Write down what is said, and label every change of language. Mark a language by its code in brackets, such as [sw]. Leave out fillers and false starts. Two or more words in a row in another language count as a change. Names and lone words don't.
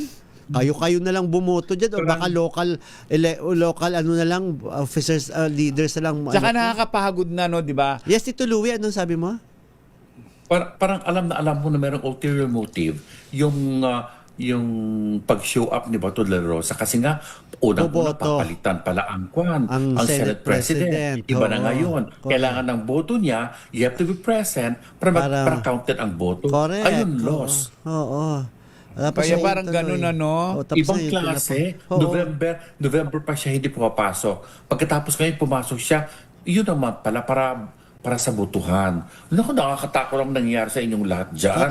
[tl] Kayo na lang bumoto dyan. O baka [en] local officers, [tl] leaders na lang. Saka nakakapagod na, di ba? Yes, Tito Louie, anong sabi mo? Parang alam mo na merong ulterior motive. Yung pag-show up ni Bato de la Rosa kasi nga unang-una papalitan pala ang Senate President. Iba na ngayon. Kailangan ng boto niya, [en] you have to be present [tl] para counted ang boto. Correct. Ayun, loss. Oo. Kaya parang ganun Ibang klase. November pa siya hindi pumapasok. Pagkatapos ngayon pumasok siya, yun naman pala para sa botohan. Naku, nakakatakot ang nangyari sa inyong lahat dyan.